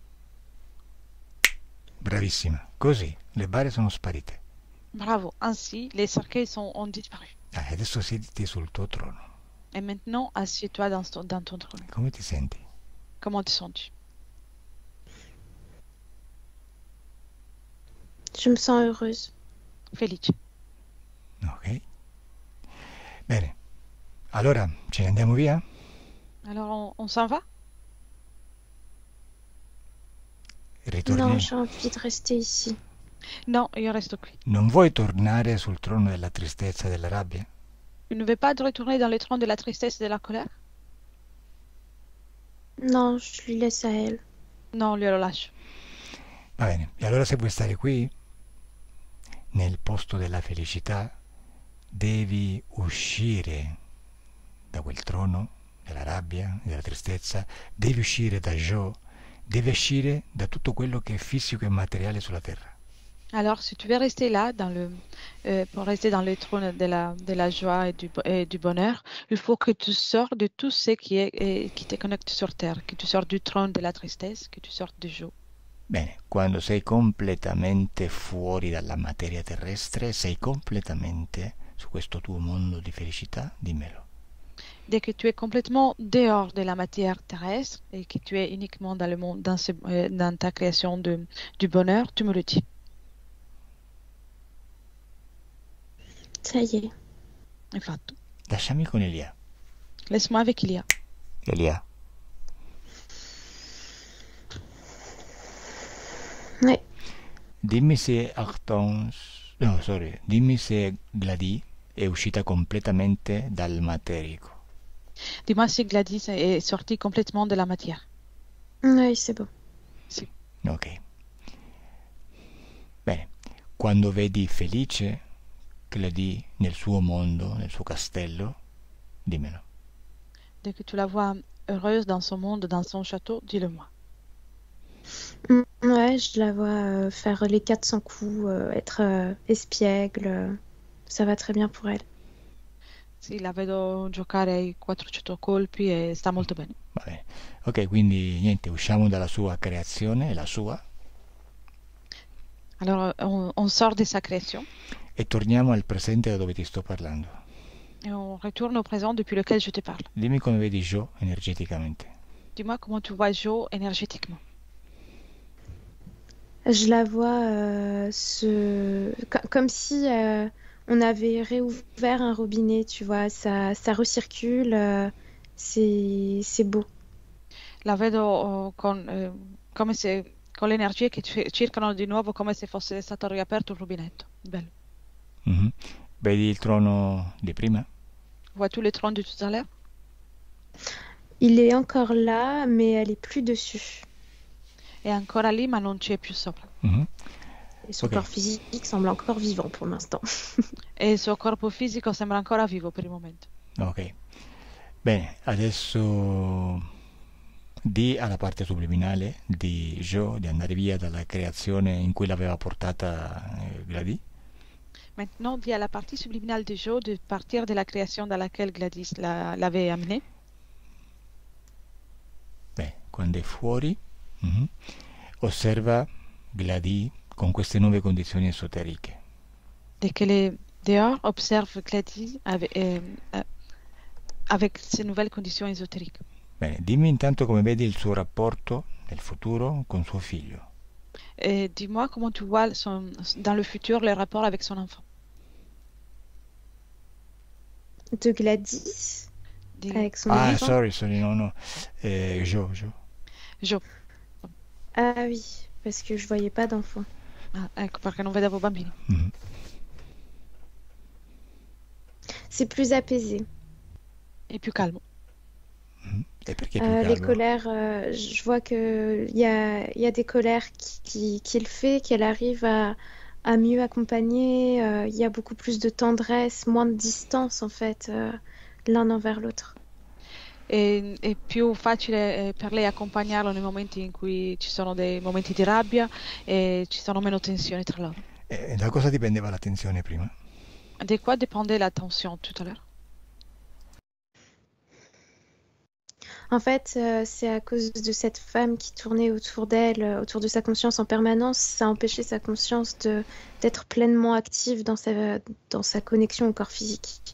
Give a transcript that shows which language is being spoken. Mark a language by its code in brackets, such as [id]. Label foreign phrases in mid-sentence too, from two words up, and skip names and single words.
[it] Bravissima. Così le bare sono sparite. [fr] Bravo, ainsi les cercueils ont disparu. [it] Adesso siediti sul tuo trono. [fr] Et maintenant, assieds-toi dans ton trône. [it] Come ti senti? [fr] Comment te sens-tu? Je me sens heureuse. [it] Felice. Ok. Bene. Allora, ce ne andiamo via? [fr] Alors, on s'en va? [it] Ritorni. [fr] Non, j'ai envie de rester ici. [it] Non, io resto qui. Non vuoi tornare sul trono della tristezza e della rabbia? [fr] Tu ne veux pas te retourner dans le trône de la tristesse et de la colère? Non, je lui laisse à elle. [it] Non, glielo lascio. Va bene. E allora se vuoi stare qui, nel posto della felicità, devi uscire da quel trono della rabbia, della tristezza, devi uscire da Joe, devi uscire da tutto quello che è fisico e materiale sulla terra. [fr] Alors, si tu veux rester là, pour rester dans le trône de la joie et du bonheur, il faut que tu sors de tout ce qui te connecte sur terre, que tu sors du trône de la tristesse, que tu sors du joie. [it] Bene, quando sei completamente fuori dalla materia terrestre, sei completamente su questo tuo mondo di felicità, dimmelo. [fr] Dès que tu es complètement dehors de la matière terrestre et que tu es uniquement dans le monde, dans ta création du bonheur, tu me le dis. Ça y est. [it] È fatto. Lasciami con Elia. [fr] Laisse-moi avec Ilia. [it] Elia, [fr] Ouais. [it] dimmi se Achtung, No, sorry, dimmi se Gladys è uscita completamente dal materico. [fr] Dis-moi si Gladys est sortie complètement de la matière. Oui, c'est bon. [it] Sì. Ok. Bene, quando vedi felice Gladys nel suo mondo, nel suo castello, dimmelo. [fr] Dès que tu la vois heureuse dans son monde, dans son château, dis-le-moi. Ouais, je la vois faire les 400 coups, être espiègle. Ça va très bien pour elle. [it] Sì, la vedo giocare ai 400 colpi e sta molto bene. Va bene. Ok, quindi niente, usciamo dalla sua creazione, la sua, [fr] Alors, on sort de sa création [it] e torniamo al presente da dove ti sto parlando. [fr] et on retourne au présent depuis lequel je te parle. [it] Dimmi come vedi Jo energeticamente. [fr] Dis-moi comment tu vois Jo énergétiquement. Je la vois comme si on avait réouvert un robinet, tu vois, ça recircule, c'est beau. [it] La vedo come se con l'energia che circolano di nuovo come se fosse stato riaperto un rubinetto. Bello. Mhm. Vedi il trono di prima? [fr] Vois-tu le trône de tout à l'heure? Il est encore là, mais elle est plus dessus. [it] È ancora lì ma non c'è più sopra. Mhm. [fr] Et son Ok. corps physique semble encore vivant pour l'instant. [it] E il suo corpo fisico sembra ancora vivo per il momento. Ok. Bene, adesso di alla parte subliminale di Jo di andare via dalla creazione in cui l'aveva portata Gladys. [fr] Maintenant, dis à la partie subliminale de Jo de partir de la création dans laquelle Gladys l'avait amené. [it] Beh, quando è fuori, mhm, osserva Gladys con queste nuove condizioni esoteriche. [fr] Dès qu'elle est dehors, observe Gladys avec ces nouvelles conditions ésotériques. [it] Bene, dimmi intanto come vedi il suo rapporto nel futuro con suo figlio. [fr] Et dis-moi comment tu vois dans le futur le rapport avec son enfant. De Gladys, [it] Di [fr] avec son Ah, enfant. [it] sorry, no. Jo. [fr] Jo. Ah oui, parce que je voyais pas d'enfant. [it] Ah, ecco perché non vedevo bambini. Mhm. [fr] C'est plus apaisé. [it] È più calmo. Mhm. E perché più [fr] Les [it] calmo? [fr] colères, je vois que il y a des colères qu'il fait, qu'elle arrive à mieux accompagner. Il y a beaucoup plus de tendresse, moins de distance en fait, l'un envers l'autre. [it] È più facile per lei accompagnarlo nei momenti in cui ci sono dei momenti di rabbia e ci sono meno tensioni tra loro. Da cosa dipendeva l'attenzione prima? [fr] De quoi dépendait la tension tout à l'heure? En fait, c'est à cause de cette femme qui tournait autour d'elle, autour de sa conscience en permanence. Ça empêchait sa conscience d'être pleinement active dans sa connexion au corps physique.